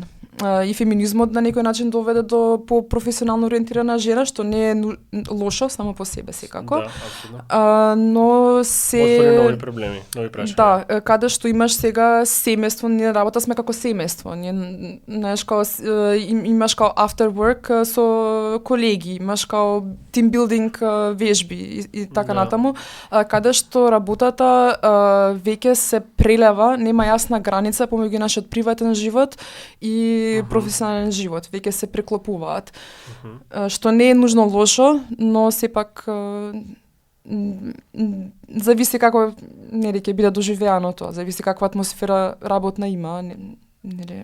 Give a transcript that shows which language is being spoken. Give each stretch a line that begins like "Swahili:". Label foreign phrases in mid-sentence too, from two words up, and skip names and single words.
Macedonian: И феминизмот на некој начин доведе до професионално ориентирана жена, што не е лошо само по себе секако. Да, апсолутно. Но се отвори нови проблеми, нови прашања. Да, каде што имаш сега семејство, ние работа сме како семејство. Ние знаеш како имаш како
English: after work
Macedonian: со колеги, имаш како
English: team building
Macedonian: вежби и така натаму, каде што работата веќе се прелева, нема јасна граница помеѓу нашиот приватен живот и професионален живот, веќе се преклопуваат. Што не е нужно лошо, но сепак зависи како ќе биде доживеано тоа, зависи каква атмосфера работна има, нели.